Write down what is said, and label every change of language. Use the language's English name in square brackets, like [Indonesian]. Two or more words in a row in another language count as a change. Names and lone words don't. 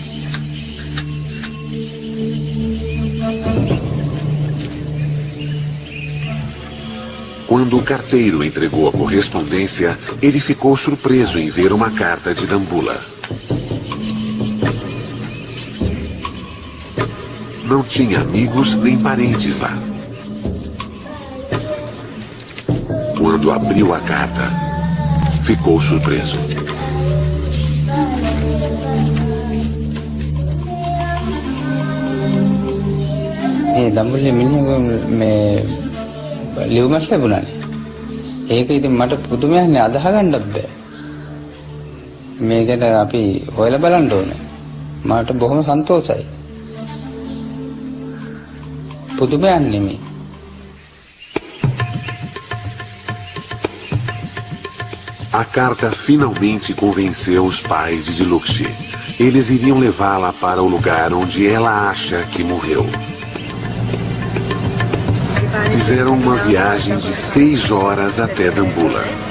[Portuguese] Quando o carteiro entregou a correspondência, ele ficou surpreso em ver uma carta de Dambulla. Não tinha amigos nem parentes lá. Quando abriu a carta, ficou surpreso. [Sinhala] දඹුල්ලේ මිනිහ මේ ලියුමක් ලැබුණානේ. ඒක ඉතින් මට පුදුමයක්නේ අදහ ගන්නත් බෑ. මේකට අපි හොයලා බලන්න ඕනේ. මට බොහොම සන්තෝෂයි. පුදුමයක් නෙමෙයි. [Portuguese] A carta finalmente convenceu os pais de Dilukshy. Eles iriam levá-la para o lugar onde ela acha que morreu. Fizeram uma viagem de 6 horas até Dambulla.